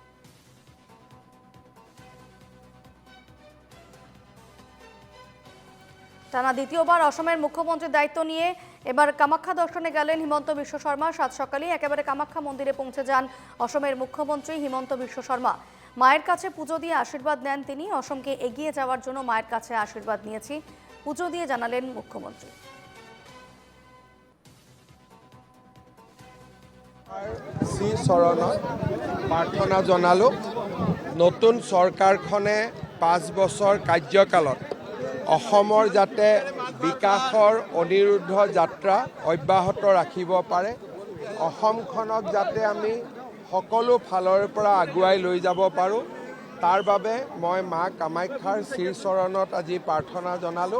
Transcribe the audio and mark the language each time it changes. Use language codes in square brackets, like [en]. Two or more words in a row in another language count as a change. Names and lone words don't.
[bn] টানা দ্বিতীয়বার অসমের মুখ্যমন্ত্রীর দায়িত্ব নিয়ে এবার কামাখ্যা দর্শনে গেলেন হিমন্ত বিশ্ব শর্মা। সাত সকালে একেবারে কামাখ্যা মন্দিরে পৌঁছে যান অসমের মুখ্যমন্ত্রী হিমন্ত বিশ্ব শর্মা। মায়ের কাছে পুজো দিয়ে আশীর্বাদ নেন তিনি। অসমকে এগিয়ে যাওয়ার জন্য মায়ের কাছে আশীর্বাদ নিয়েছি পুজো দিয়ে জানালেন মুখ্যমন্ত্রী। [as] শ্ৰী চৰণত প্ৰাৰ্থনা জনালোঁ। নতুন চৰকাৰখনে 5 বছৰ কাৰ্যকালত অসমৰ যাতে বিকাশৰ অনিৰুদ্ধ যাত্ৰা অব্যাহত ৰাখিব পাৰে, অসমখনক যাতে আমি সকলো ফালৰ পৰা আগুৱাই লৈ যাব পাৰোঁ, তাৰ বাবে মই মা কামাখ্যাৰ শ্ৰীচৰণত আজি প্ৰাৰ্থনা জনালোঁ।